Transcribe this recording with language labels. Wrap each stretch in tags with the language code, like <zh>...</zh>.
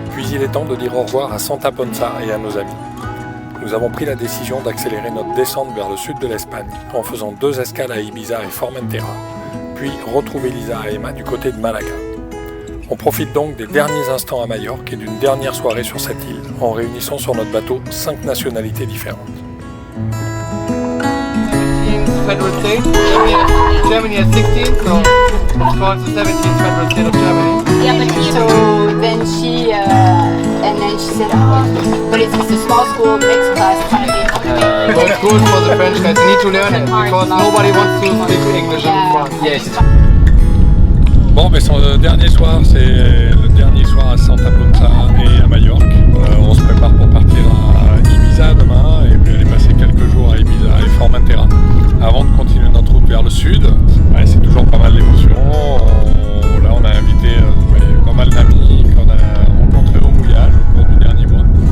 <fr>Il est temps de dire au revoir à Santa Ponsa et à nos amis. Nous avons pris la décision d'accélérer notre descente vers le sud de l'Espagne en faisant 2 escales à Ibiza et Formentera, puis retrouver Lisa et Emma du côté de Malaga. On profite donc des derniers instants à Majorque et d'une dernière soirée sur cette île en réunissant sur notre bateau 5 nationalités différentes.</fr> <en>federal state. Germany has 16, so it's called the 17th federal state of Germany. Yeah, but so then she said, oh, but it's just a small school, mixed class kind of thing. So it's good for the French guys. You need to learn it because nobody wants to speak English in France. Yes.</en> <fr>Bon, mais son dernier soir, c'est le dernier soir à Santa Ponsa et à Majorque. On se prépare pour partir à Ibiza demain et puis aller passer quelques jours à Ibiza et Formentera avant de continuer notre route vers le sud. Ouais, c'est toujours pas mal d'émotions. Là, on a invité pas mal d'amis qu'on a rencontrés au mouillage au cours du dernier mois.</fr>